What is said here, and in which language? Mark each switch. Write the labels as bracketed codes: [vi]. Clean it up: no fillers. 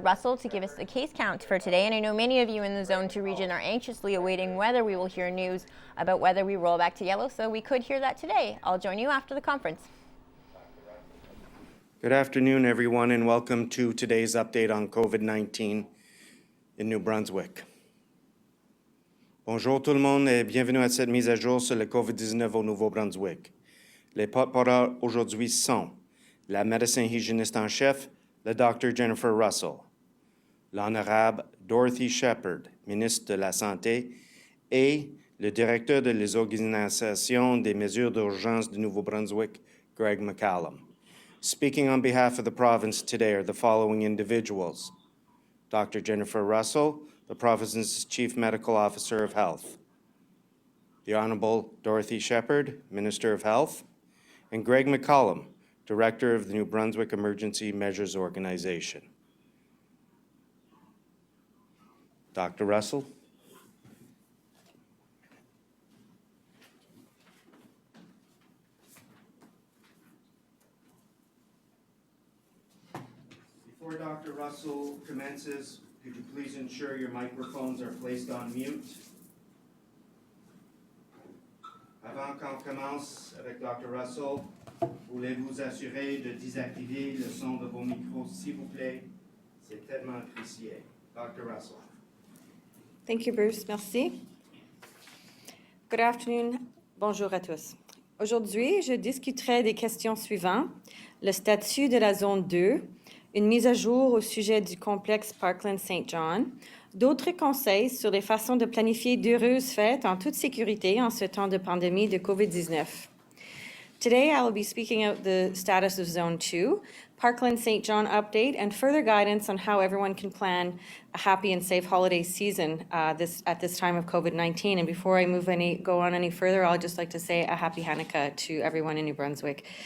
[en] Russell to give us the case count for today, and I know many of you in the Zone 2 region are anxiously awaiting whether we will hear news about whether we roll back to yellow, so we could hear that today. I'll join you after the conference. Good afternoon, everyone, and welcome to today's update on COVID-19 in New Brunswick. [fr] Bonjour tout le monde et bienvenue à cette mise à jour sur le COVID-19 au Nouveau-Brunswick. Les porte-parole aujourd'hui sont la médecin hygiéniste en chef, le Dr. Jennifer Russell, l'honorable Dorothy Shephard, ministre de la Santé, et le directeur de les organisations des mesures d'urgence du Nouveau-Brunswick, Greg McCallum. [en] Speaking on behalf of the province today are the following individuals: Dr. Jennifer Russell, the province's Chief Medical Officer of Health, the Honorable Dorothy Shephard, Minister of Health, and Greg McCallum, Director of the New Brunswick Emergency Measures Organization. Dr. Russell. Before Dr. Russell commences, could you please ensure your microphones are placed on mute? [fr] Avant qu'on commence avec Dr. Russell, voulez-vous assurer de désactiver le son de vos micros, s'il vous plaît? C'est tellement apprécié. [en] Dr. Russell. Thank you, Bruce. [fr] Merci. [en] Good afternoon. [fr] Bonjour à tous. Aujourd'hui, je discuterai des questions suivantes. Le statut de la zone 2, une mise à jour au sujet du complexe Parkland St. John, d'autres conseils sur les façons de planifier d'heureuses fêtes en toute sécurité en ce temps de pandémie de COVID-19. [en] Today, I will be speaking out the status of Zone 2, Parkland St. John update, and further guidance on how everyone can plan a happy and safe holiday season at this time of COVID-19. And before I go on any further, I'll just like to say a happy Hanukkah to everyone in New Brunswick.